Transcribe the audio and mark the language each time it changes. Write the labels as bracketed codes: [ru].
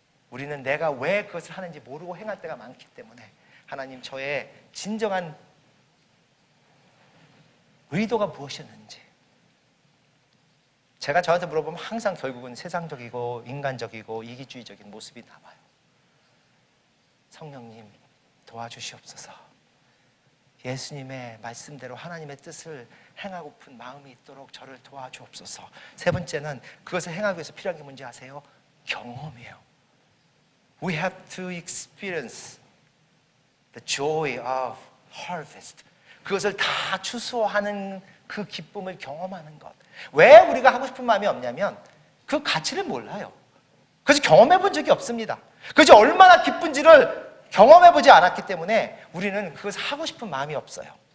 [ko] 우리는 내가 왜 그것을 하는지 모르고 행할 때가 많기 때문에 하나님, 저의 진정한 의도가 무엇이었는지, 제가 저한테 물어보면 항상 결국은 세상적이고 인간적이고 이기주의적인 모습이 나와요. 성령님 도와주시옵소서. 예수님의 말씀대로 하나님의 뜻을 행하고픈 마음이 있도록 저를 도와주옵소서. 세 번째는 그것을 행하기 위해서 필요한 게 뭔지 아세요? 경험이에요. [en] We have to experience the joy of harvest. [ko] 그것을 다 추수하는 그 기쁨을 경험하는 것. 왜 우리가 하고 싶은 마음이 없냐면 그 가치를 몰라요. 그래서 경험해 본 적이 없습니다. 그래서 얼마나 기쁜지를 경험해 보지 않았기 때문에 우리는 그것을 하고 싶은 마음이 없어요.